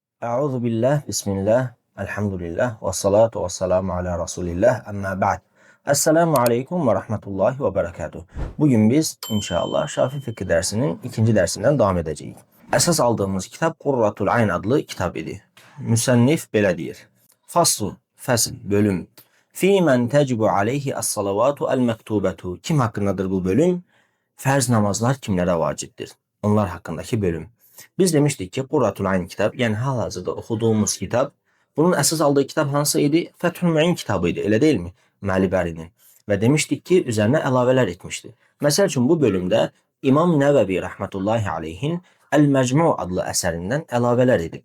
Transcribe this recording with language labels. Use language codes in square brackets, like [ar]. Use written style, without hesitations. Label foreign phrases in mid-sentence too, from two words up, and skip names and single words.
[ar] أعوذ بالله، بسم الله, الحمد لله، والصلاة والسلام على رسول الله، أما بعد. السلام عليكم ورحمة الله وبركاته. [tr] Bugün biz inşallah Şafii Fıkıh dersinin ikinci dersinden devam edeceğiz. Esas aldığımız kitap Kurratul Ayn adlı kitap idi. [az] Müsennif belə deyir. [ar] فصلٌ، فصل, [az] bölüm. [ar] في من تجب عليه الصلوات المكتوبة. [tr] Kim hakkındadır bu bölüm? Farz namazlar kimlere vaciptir? Onlar hakkındaki bölüm. Biz demiştik [az] ki Qurratul Ayn kitab, yəni hal-hazırda oxuduğumuz kitab, bunun əsas aldığı kitab hansı idi? Fethül Müin kitabı idi, elə deyilmi? Məli Bərinin. Və demişdik ki, üzərinə əlavələr etmişdi. Məsəl üçün bu bölümdə İmam Nəvəvi [ar] رحمة الله عليه [az] Əl-Məcmu adlı əsərindən əlavələr edib.